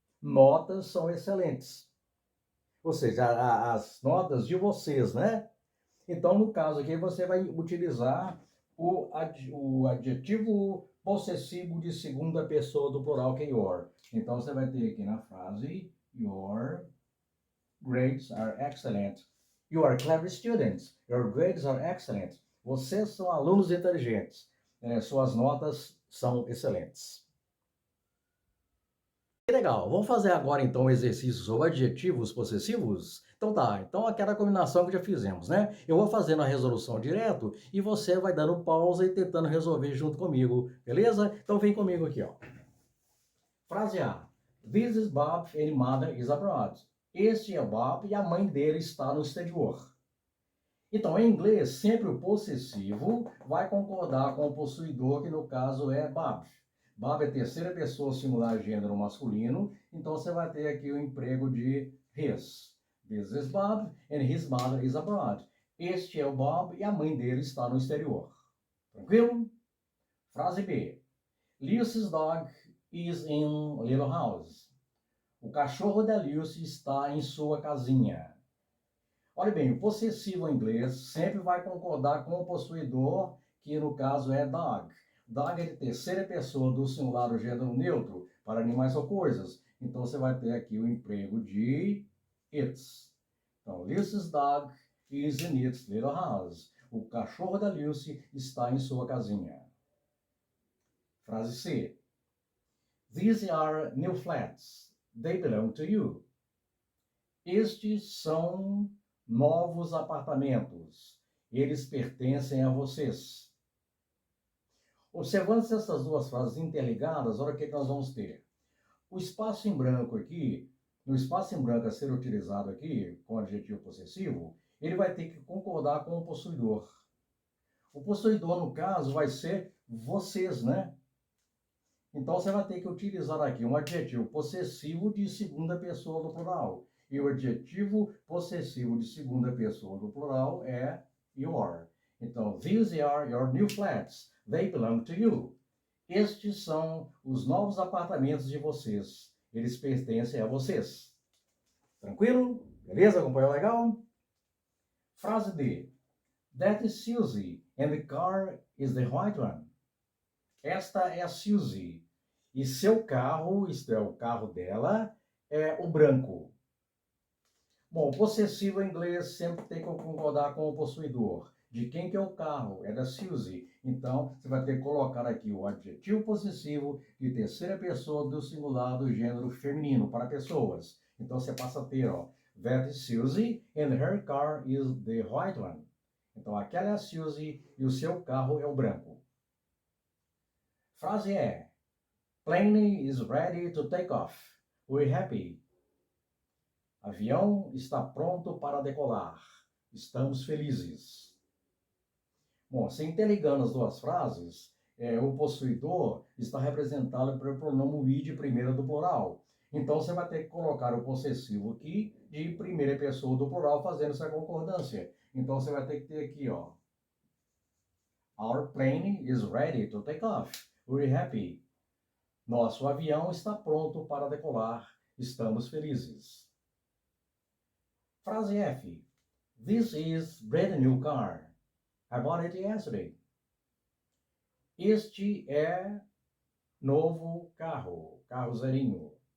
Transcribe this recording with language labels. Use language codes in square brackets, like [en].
[pt] Notas são excelentes. Ou seja, as notas de vocês, né? Então, no caso aqui, você vai utilizar o adjetivo possessivo de segunda pessoa do plural, que é your. Então, você vai ter aqui na frase, [en] your grades are excellent. You are clever students. Your grades are excellent. [pt] Vocês são alunos inteligentes. Suas notas são excelentes. Que legal. Vamos fazer agora então o exercício sobre adjetivos possessivos? Então tá, então aquela combinação que já fizemos, né? Eu vou fazendo a resolução direto e você vai dando pausa e tentando resolver junto comigo, beleza? Então vem comigo aqui, ó. Frase A. [en] This is Bob and mother is abroad. [pt] Este é Bob e a mãe dele está no exterior. Então, em inglês, sempre o possessivo vai concordar com o possuidor, que no caso é Bob. Bob é terceira pessoa singular gênero masculino, então você vai ter aqui o emprego de his. [en] This is Bob and his mother is abroad. [pt] Este é o Bob e a mãe dele está no exterior. Tranquilo? Frase B. [en] Lucy's dog is in little house. [pt] O cachorro da Lucy está em sua casinha. Olha bem, o possessivo em inglês sempre vai concordar com o possuidor, que no caso é dog. Dog é de terceira pessoa do singular do gênero neutro para animais ou coisas. Então você vai ter aqui o emprego de its. [en] Então, Lucy's dog is in its little house. [pt] O cachorro da Lucy está em sua casinha. Frase C. [en] These are new flats. They belong to you. [pt] Estes são novos apartamentos. Eles pertencem a vocês. Observando essas duas frases interligadas, olha o que nós vamos ter. O espaço em branco aqui, no espaço em branco a ser utilizado aqui, com adjetivo possessivo, ele vai ter que concordar com o possuidor. O possuidor, no caso, vai ser vocês, né? Então, você vai ter que utilizar aqui um adjetivo possessivo de segunda pessoa do plural. E o adjetivo possessivo de segunda pessoa do plural é your. [en] Então, these are your new flats. They belong to you. [pt] Estes são os novos apartamentos de vocês. Eles pertencem a vocês. Tranquilo? Beleza? Acompanhou legal? Frase D. [en] That is Susie, and the car is the white one. [pt] Esta é a Susie, e seu carro, isto é, o carro dela, é o branco. Bom, o possessivo em inglês sempre tem que concordar com o possuidor. De quem que é o carro? É da Susie. Então, você vai ter que colocar aqui o adjetivo possessivo de terceira pessoa do singular do gênero feminino para pessoas. Então, você passa a ter, ó, [en] that is Susie and her car is the white one. [pt] Então, aquela é a Susie e o seu carro é o branco. Frase é: [en] Plane is ready to take off. We're happy. [pt] Avião está pronto para decolar. Estamos felizes. Bom, se interligando as duas frases, o possuidor está representado pelo pronome we de primeira do plural. Então, você vai ter que colocar o possessivo aqui de primeira pessoa do plural, fazendo essa concordância. Então, você vai ter que ter aqui, ó. [en] Our plane is ready to take off. We're happy. [pt] Nosso avião está pronto para decolar. Estamos felizes. Frase F. [en] This is brand new car. I bought it yesterday. [pt] Este é novo carro, carro zerinho.